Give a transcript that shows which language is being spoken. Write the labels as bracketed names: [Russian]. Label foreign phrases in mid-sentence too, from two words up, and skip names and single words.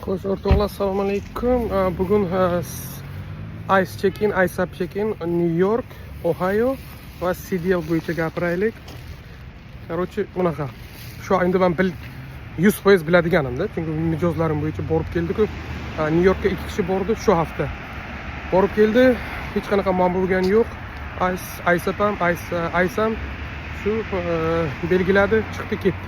[Uzbek] Xo'sh, o'rtoqlar, assalomu alaykum. Bugun Ice Check-in, Ice Up Check-in New York, Ohio va CDL bo'yicha gapiraylik. Короче, bunaqa. Shu endi men 100% biladiganimda, chunki mijozlarim bo'yicha borib keldi-ku. New Yorkka 2 kishi bordi shu hafta. Borib keldi, hech qanaqa muammo bo'lgani yo'q. Ice Up ham, Ice ham shu belgiladi, chiqdi ketdi.